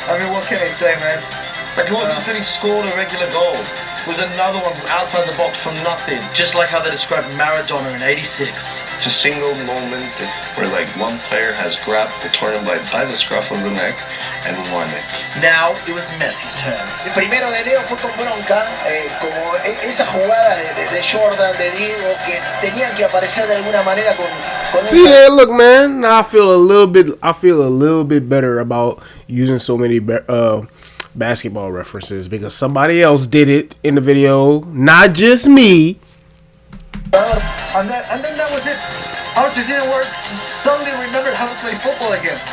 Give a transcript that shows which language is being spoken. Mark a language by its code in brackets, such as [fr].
[en] I mean, what can I say, man? Like, it wasn't until he scored a regular goal. It was another one from outside the box from nothing. Just like how they described Maradona in '86. It's a single moment where, one player has grabbed the tournament by the scruff of the neck and won it. Now it was Messi's turn. [es] El 1 de enero fue con bronca, como esa jugada de Jordan, de Diego, que tenían que aparecer de alguna manera con [en] See, yeah, look, man. Now I feel a little bit better about using so many basketball references because somebody else did it in the video, not just me. And then that was it. Argentina suddenly remembered how to play football again.